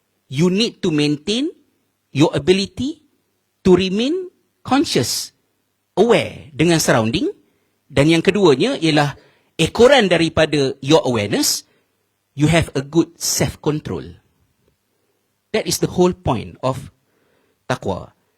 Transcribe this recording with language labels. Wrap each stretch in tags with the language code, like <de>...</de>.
<en>You need to maintain your ability to remain conscious, aware dengan surrounding.</en> <ms>Dan yang keduanya ialah ekoran daripada</ms> <en>your awareness, you have a good self-control. That is the whole point of taqwa.</en>